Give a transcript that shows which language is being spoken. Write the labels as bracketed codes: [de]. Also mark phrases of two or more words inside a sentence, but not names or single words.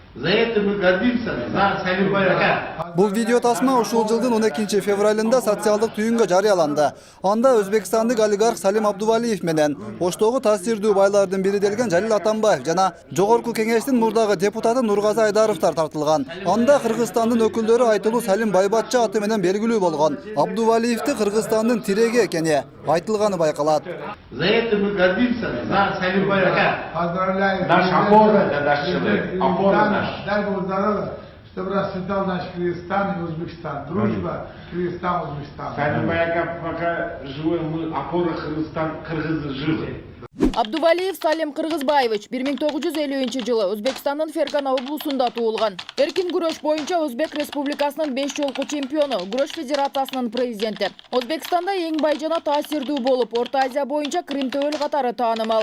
[ru] За это мы гордимся, за Салимбай ака. [ky] Бул видео тасма ушул жылдын 12 февралында социалдык түйүнгө жарыяланды. Анда өзбекстандык олигарх Салим Абдувалиев менен Оштогу таасирдүү байлардын бири делген Жалил Атамбаев жана Жогорку кеңештин мурдагы депутаты Нургазы Айдаровтар тартылган. Анда Кыргызстандын өкүлдөрү айтылуу Салим Байбатча аты менен белгилүү болгон. Абдувалиевди Кыргызстандын тиреги экени айтылганы байкалат. [ru] За это мы гордимся, за Салимбай ака. Поздравляю. Наш опора, да, наш человек, опора наш. Дай Бог здоровья, чтобы расцветал наш Кыргызстан и Узбекистан. Дружба, Кыргызстан, Узбекистан. Салимбай ака, пока живой, мы опора Кыргызстан, кыргызы живы. [ky] Абдувалиев Салим Кыргызбаевич 1950-жылы Өзбекстандын Фергана облусунда туулган. Эркин күрөш боюнча Өзбек Республикасынын 5 жолку чемпиону, күрөш федерациясынын президенти. Өзбекстанда эң бай жана таасирдүү болуп, Орто Азия боюнча Крим төбөл катары таанымал.